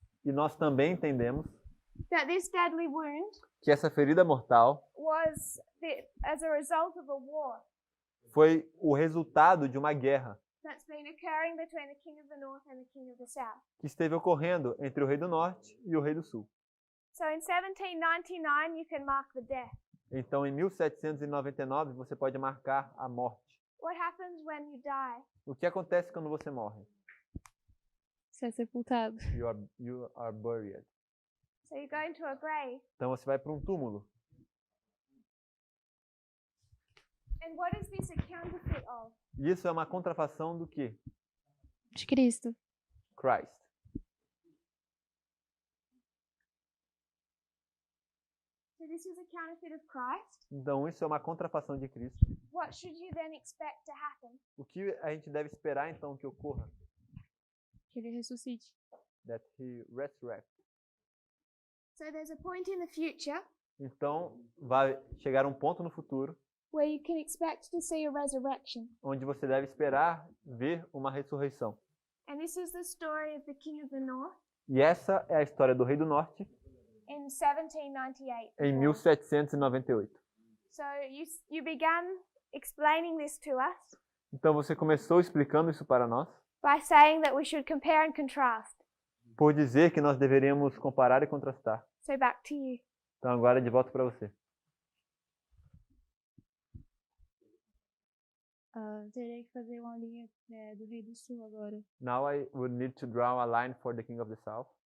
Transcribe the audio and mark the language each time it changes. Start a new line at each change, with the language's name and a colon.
Portuguese: E nós também entendemos
English: that this deadly wound
Portuguese: que essa ferida mortal
English: was as a result of a war
Portuguese: foi o resultado de uma guerra
English: that's been occurring between the king of the north and the king of the south.
Portuguese: que esteve ocorrendo entre o rei do norte e o rei do sul.
English: So in 1799 you can mark the death.
Portuguese: Então, em 1799, você pode marcar a morte.
English: What happens when you die?
Portuguese: O que acontece quando você morre? Você é sepultado.
English: You are buried. So you go into a grave.
Portuguese: Então, você vai para um túmulo.
English: And what is this a counterfeit of?
Portuguese: E isso é uma contrafação do quê? De Cristo.
English: Christ. So this is a counterfeit of Christ.
Portuguese: Então, isso é uma contrafação de Cristo.
English: What should you then expect to happen?
Portuguese: O que a gente deve esperar, então, que ocorra? Que ele ressuscite.
English: That he resurrects. So there's a point in the future
Portuguese: Então, vai chegar um ponto no futuro
English: where you can expect to see a resurrection.
Portuguese: onde você deve esperar ver uma ressurreição.
English: And this is the story of the king of the north
Portuguese: E essa é a história do rei do norte
English: in 1798.
Portuguese: em 1798.
English: So you began explaining this to us
Portuguese: Então, você começou explicando isso para nós
English: by saying that we should compare and contrast.
Portuguese: por dizer que nós deveríamos comparar e contrastar.
English: So back to you.
Portuguese: Então, agora de volta para você. Terei que fazer uma linha do Rei do Sul agora.
English: Now I would need to draw a line for the King of the South.